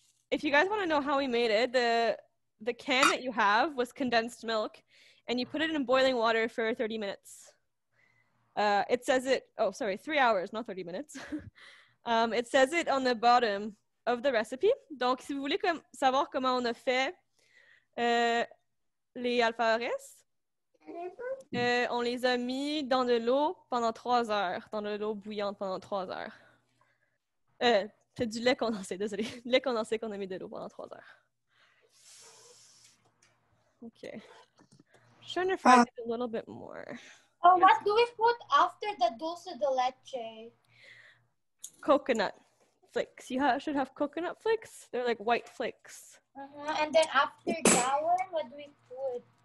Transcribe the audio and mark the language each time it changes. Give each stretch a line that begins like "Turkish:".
English: If you guys want to know how we made it, the can that you have was condensed milk, and you put it in boiling water for 30 minutes. It says it, 3 hours, not 30 minutes. It says it on the bottom of the recipe.
French: Donc, si vous voulez savoir comment on a fait les alfajores, on les a mis dans de l'eau pendant 3 heures, dans de l'eau bouillante pendant 3 heures. C'est du lait condensé, désolé. Lait condensé qu'on a mis de l'eau pendant 3 heures.
English: Okay. Just trying to fry it a little bit more. Oh, what do we put after the dulce de leche? Coconut flakes. You should have coconut flakes. They're like white flakes. And then after that one, what do we put?